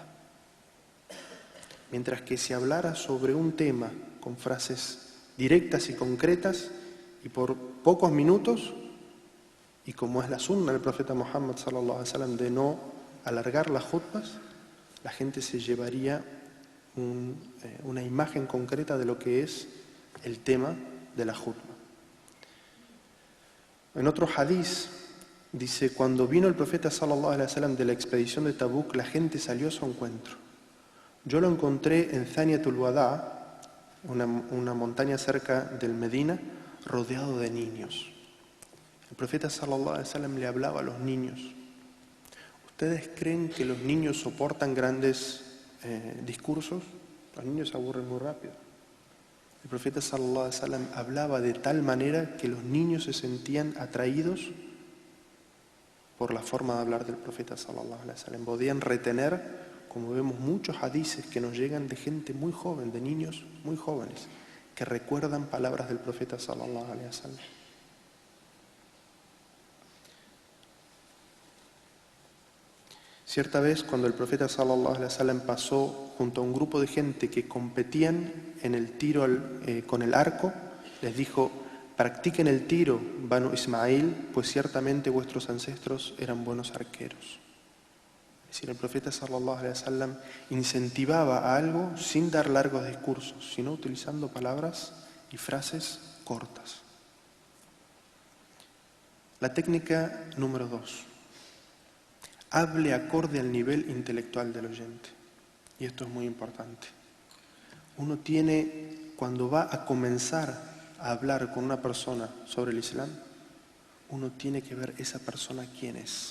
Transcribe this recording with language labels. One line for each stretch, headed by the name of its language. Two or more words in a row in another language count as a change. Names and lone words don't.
Spanish: Mientras que si hablara sobre un tema con frases directas y concretas y por pocos minutos, y como es la sunna del profeta Muhammad
Arabic: صلى الله عليه وسلم
Spanish: de no alargar las jutbas, la gente se llevaría una imagen concreta de lo que es el tema de la jutba. En otro hadiz dice, cuando vino el profeta
Arabic: صلى الله عليه وسلم
Spanish: de la expedición de Tabuk, la gente salió a su encuentro. Yo lo encontré en Thaniyatul Wada, una montaña cerca del Medina, rodeado de niños. El profeta
Arabic: صلى الله عليه وسلم
Spanish: le hablaba a los niños. ¿Ustedes creen que los niños soportan grandes discursos? Los niños se aburren muy rápido. El profeta
Arabic: صلى الله عليه وسلم
Spanish: hablaba de tal manera que los niños se sentían atraídos por la forma de hablar del profeta
Arabic: صلى الله عليه وسلم.
Spanish: Podían retener, como vemos muchos hadices que nos llegan de gente muy joven, de niños muy jóvenes, que recuerdan palabras del profeta
Arabic: صلى الله عليه وسلم.
Spanish: Cierta vez, cuando el profeta
Arabic: صلى الله عليه وسلم
Spanish: pasó junto a un grupo de gente que competían en el tiro con el arco, les dijo: practiquen el tiro, Banu Ismail, pues ciertamente vuestros ancestros eran buenos arqueros. Es decir, el profeta
Arabic: صلى الله عليه وسلم
Spanish: incentivaba a algo sin dar largos discursos, sino utilizando palabras y frases cortas. La técnica número 2. Hable acorde al nivel intelectual del oyente. Y esto es muy importante. Uno tiene, cuando va a comenzar a hablar con una persona sobre el Islam, uno tiene que ver esa persona quién es.